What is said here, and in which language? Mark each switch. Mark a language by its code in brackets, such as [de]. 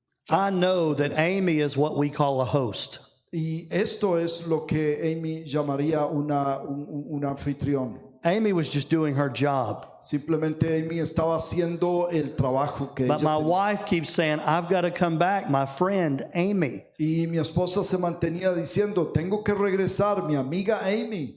[en] I know that Amy is what we call a host. [es] Y esto es lo que Amy llamaría un anfitrión. [en] Amy was just doing her job. [es] Simplemente Amy estaba haciendo el trabajo que [en] But [es] ella [en] my [es] tenía. [en] wife keeps saying, I've got to come back, my friend Amy. [es] Y mi esposa se mantenía diciendo, tengo que regresar, mi amiga Amy.